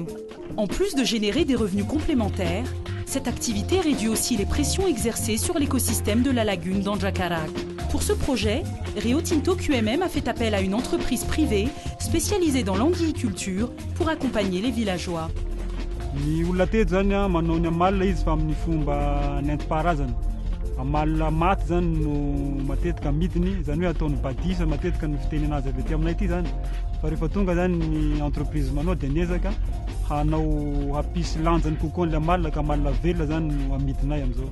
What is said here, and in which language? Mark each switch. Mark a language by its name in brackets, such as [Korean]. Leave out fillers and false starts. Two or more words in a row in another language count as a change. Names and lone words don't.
[French] En plus de générer des revenus complémentaires, cette activité réduit aussi les pressions exercées sur l'écosystème de la lagune d'Anjakarak. Pour ce projet, Rio Tinto QMM a fait appel à une entreprise privée spécialisée dans l'anguilliculture pour accompagner les villageois. [Malagasy] Ny olona teto zany manao ny amalina izy fa amin'ny fomba nentim-paharazana. Amalina maty zany no matetika midiny, zany hoe ataony badisa matetika no fiteny anazy avy ety aminay ity zany. Fa rehefa tonga zany ny entreprise manao dia niezaka hanao hapisy lanjany kokoa ny amalina ka amalina velona zany no amidinay amin'izao.